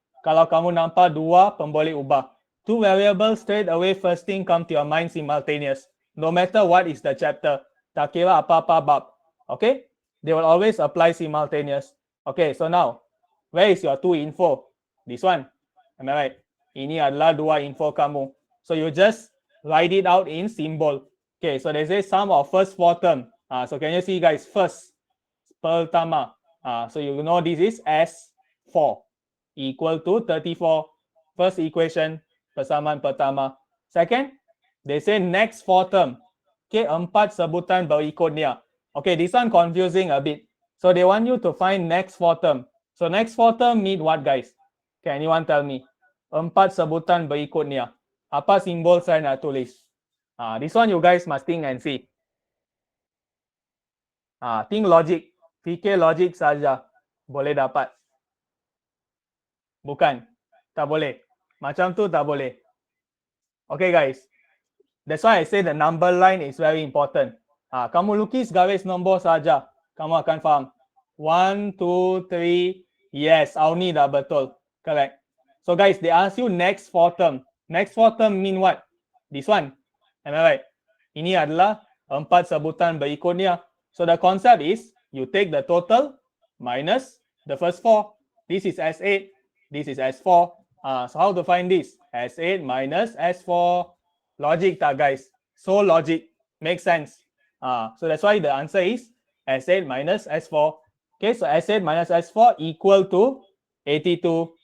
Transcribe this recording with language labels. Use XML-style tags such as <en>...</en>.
<ms>Kalau kamu nampak dua pemboleh ubah.</ms> <en>Two variables straight away first thing come to your mind simultaneous. No matter what is the chapter.</en> <ms>Tak kira apa-apa bab.</ms> <en>Okay? They will always apply simultaneous. Okay, so now. Where is your two info? This one. Am I right?</en> <ms>Ini adalah dua info kamu.</ms> <en>So you just write it out in symbol. Okay, so they say sum of first four term. So can you see guys, first, pertama. So you know this is S4 equal to 34. First equation,</en> <ms>persamaan pertama.</ms> <en>Second, they say next four term. Okay,</en> <ms>empat sebutan berikutnya.</ms> <en>Okay, this one confusing a bit. So they want you to find next four term. So next four term mean what guys? Can anyone tell me?</en> <ms>Empat sebutan berikutnya. Apa simbol saya nak tulis?</ms> <en>This one you guys must think and see. Think logic.</en> <ms>Fikir logic saja. Boleh dapat. Bukan. Tak boleh. Macam tu tak boleh. Okay guys.</ms> <en>That's why I say the number line is very important.</en> <ms>Kamu lukis garis nombor saja. Kamu akan faham. 1, 2, 3. Yes, Auni dah betul. Correct.</ms> <en>So guys, they ask you next four term. Next four term mean what? This one. Am I right?</en> <ms>Ini adalah empat sebutan berikutnya.</ms> <en>So the concept is you take the total minus the first four. This is S8. This is S4. So how to find this? S8 minus S4.</en> <ms>Logic tak guys?</ms> <en>So logic. Makes sense. So that's why the answer is S8 minus S4. Okay, so S8 minus S4 equal to 82.</en>